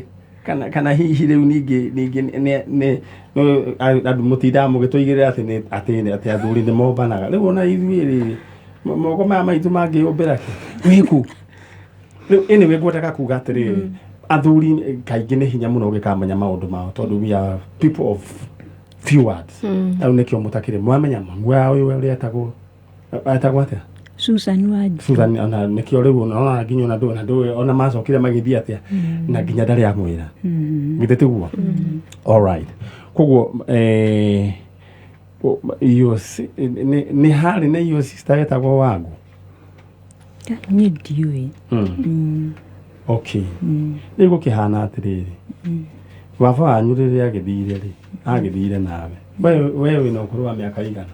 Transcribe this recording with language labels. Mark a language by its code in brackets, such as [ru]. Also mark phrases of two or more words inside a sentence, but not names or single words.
[ki] kana hihi rĩu ningĩ andũ mũtindaga mũgĩtũigĩrĩra atĩ athuri nĩ mombanaga rĩu ona ithuĩ rĩrĩ moko maya maitũ mangĩyũmbĩra kĩ wĩkũ rĩu anyway ngwendaga kuga atĩrĩrĩ athuri kaingĩ nĩ hinya mũno ũgĩkamenya maũndũ mao tondũ [en] we are people of few words [ki] au nĩkĩo mũtakĩrĩ mwamenya mamu wao ũrĩa etagwo atĩa Susan Wangu Susan ona nĩkĩo rĩu ona nginya ona ndũĩ ona macokire magĩthiĩ atĩa na nginya ndarĩ amwĩra githĩ tiguo [en] all right [ki] koguo iyo nĩ harĩ na iyo sister etagwo Wangu nĩ ndiũĩ okay nĩ gũkĩhana atĩrĩrĩ baba wanyu rĩrĩa agĩthire nawe we wĩna ũkũrũ wa mĩaka igana